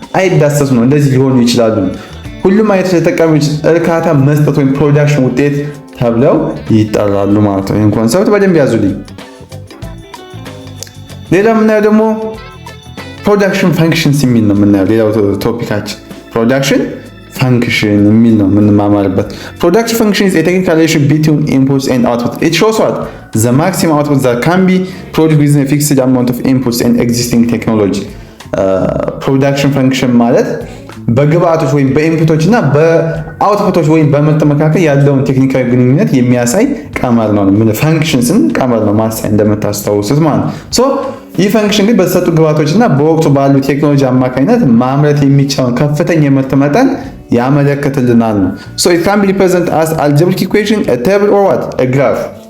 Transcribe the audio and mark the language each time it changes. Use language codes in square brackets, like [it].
[am] አይዳሰሱ ነው። እንደዚህ ሊሆኑ ይችላሉ። ሁሉም አይነት ተጠቃሚዎች እርካታ መስጠት ወይም ፕሮዳክሽን ውጤት ተብለው ይጠራሉ ማለት ነው። ይህን ኮንሰፕት በደንብ ያዙልኝ። ሌላ የምናየው ደግሞ ፕሮዳክሽን ፈንክሽንስ የሚል ነው የምናየው። ሌላው ቶፒካችን ፕሮዳክሽን function የሚል ነው የምንማማርበት። [en] production function is a technical relation between inputs and outputs. It shows what the maximum output that can be produced within a fixed amount of inputs and existing technology. [am] production function ማለት በግብአቶች ወይም በኢንፑቶች እና በአውትፑቶች ወይም በምርት መካከል ያለውን ቴክኒካዊ ግንኙነት የሚያሳይ ቀመር ነው። ምን ፈንክሽንስን ቀመር ነው ማሳይ እንደምታስታውሱት ማለት ነው። ሶ ይህ ፈንክሽን ግን በተሰጡ ግብአቶች እና በወቅቱ ባሉ ቴክኖሎጂ አማካኝነት ማምረት የሚቻለውን ከፍተኛ የምርት መጠን ያመለክትልናል ነው። [en] so it can be represented as algebraic equation, a table or what a graph.